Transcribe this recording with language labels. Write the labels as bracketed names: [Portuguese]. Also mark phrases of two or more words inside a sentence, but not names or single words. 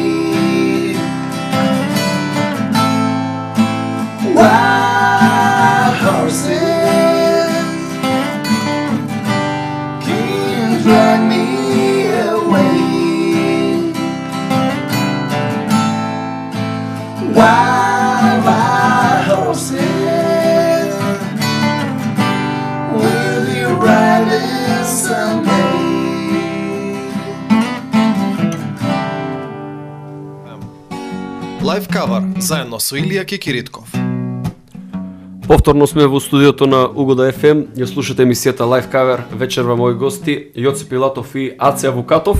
[English] Wild horses can't drag me away. Wild horses will be riding someday. [Macedonian] Лайв кавар заедно со Илија Кекиритков. Повторно сме во студиото на Угода FM. Ја слушате емисијата Live Cover. Вечерва мои гости Јоце Пилатов и Аце Авукатов.